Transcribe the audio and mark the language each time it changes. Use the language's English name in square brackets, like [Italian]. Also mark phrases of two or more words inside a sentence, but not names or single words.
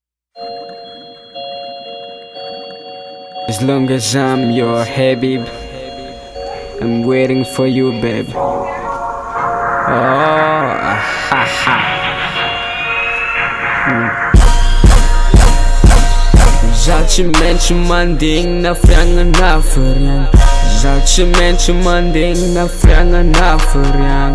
[English] As long as I'm your Habib, I'm waiting for you, babe. Oh, ha ha. [Malagasy] Zaho tsy maintsy mandegny na fiagnana fariagna. Zaho tsy maintsy mandegny na fiagnana fariagna.